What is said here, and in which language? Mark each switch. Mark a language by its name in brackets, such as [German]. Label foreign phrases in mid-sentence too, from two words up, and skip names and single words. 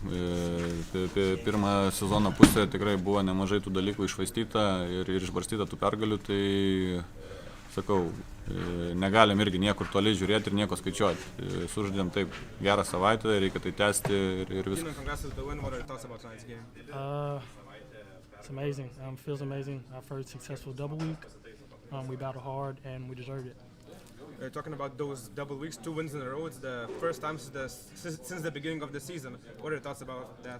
[Lithuanian] Pirmą sezono pusę tikrai buvo nemažai tų dalykų iššvaistyta ir išbarstyta tų pergalių, tai sakau, negalim irgi niekur toli žiūrėti ir nieko skaičiuoti. Sužaidėm taip gerą savaitę, reikia tai tęsti ir viskas. [English] It's amazing. Feels amazing. Our first successful double week. We battled hard and we deserved it. talking about those double weeks, 2 wins in a row. It's the first time since the beginning of the season. What are your thoughts about that?